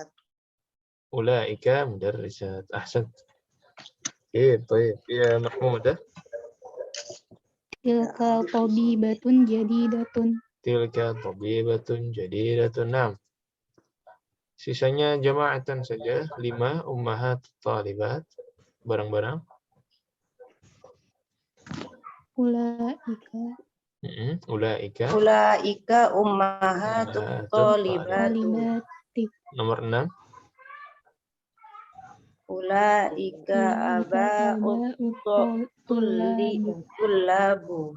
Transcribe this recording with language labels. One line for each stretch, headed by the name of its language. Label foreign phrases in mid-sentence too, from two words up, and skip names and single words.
Arabic: أولئك مدرسات. أحسن.
Indonesian: Baik. Ya, Mahmudah.
Arabic: تلك طبيبة جديدة. تلك طبيبة جديدة.
Indonesian: Naam. Sisanya jama'atan saja.
Arabic: 5 أمهات طالبات.
Indonesian: Barang-barang.
Arabic: Ulaika. Ulaika الأمهات الطالبات.
Indonesian: Nomor 6.
Arabic: أولئك آباء الطلاب.